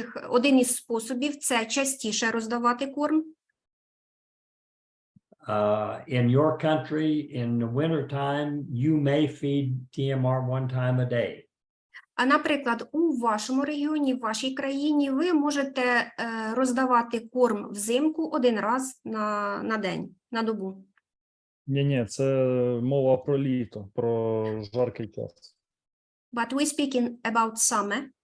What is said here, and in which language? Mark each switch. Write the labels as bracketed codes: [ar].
[uk] Один із способів – це частіше роздавати корм. [en] In your country, in the wintertime, you may feed TMR 1 time a day. [uk] А, наприклад, у вашому регіоні, в вашій країні ви можете роздавати корм взимку 1 раз на день, на добу. Ні, це мова про літо, про жаркий час. [en] But we're speaking about summer.